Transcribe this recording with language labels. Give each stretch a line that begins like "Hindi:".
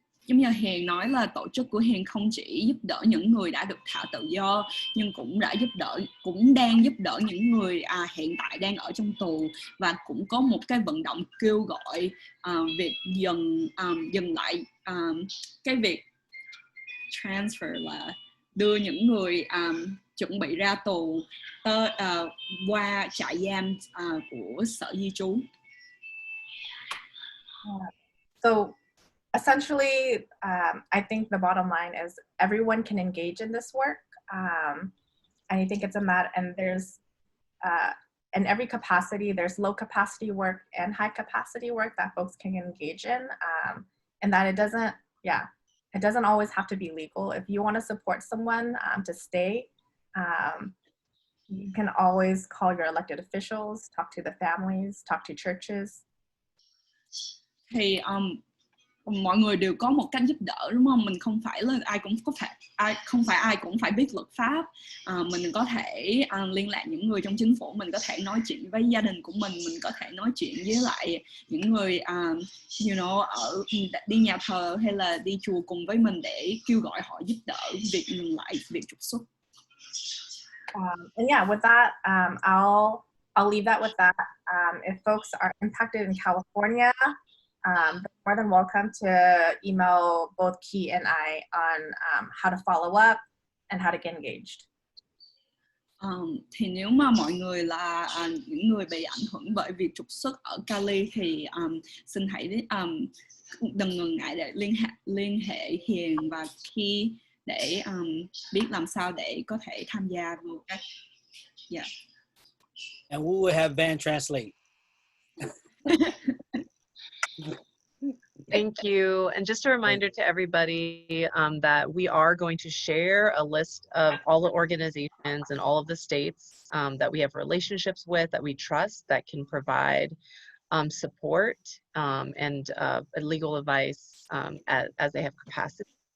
Vietnamese: giống như Hiền nói là tổ chức của Hiền không chỉ giúp đỡ những người đã được thả tự do, nhưng cũng đang giúp đỡ những người hiện tại đang ở trong tù, và cũng có một cái vận động kêu gọi việc dừng lại cái việc transfer, là đưa những người chuẩn bị ra tù qua trại giam của Sở Di trú.
English: So essentially, I think the bottom line is everyone can engage in this work. And I think it's a matter, and there's in every capacity, there's low capacity work and high capacity work that folks can engage in, and that it doesn't always have to be legal. If you want to support someone to stay, you can always call your elected officials, talk to the families, talk to churches.
Vietnamese: Thì mọi người đều có một cách giúp đỡ, đúng không? Mình không phải là không phải ai cũng phải biết luật pháp. Mình có thể liên lạc những người trong chính phủ, mình có thể nói chuyện với gia đình của mình có thể nói chuyện với lại những người ở đi nhà thờ hay là đi chùa cùng với mình để kêu gọi họ giúp đỡ việc ngừng lại việc trục xuất.
English: And yeah, with that, I'll leave that with that. If folks are impacted in California, they're more than welcome to email both Key and I on how to follow up and how to get engaged.
Vietnamese: Thì nếu mà mọi người là những người bị ảnh hưởng bởi việc trục xuất ở Cali thì xin hãy đừng ngần ngại để liên hệ Hiền và Key để biết làm sao để có thể tham gia vào các
English: And we will have Van translate. Thank you. And just a reminder to everybody that we are going to share a list of all the organizations in all of the states that we have relationships with, that we trust, that can provide support and legal advice as they have capacity.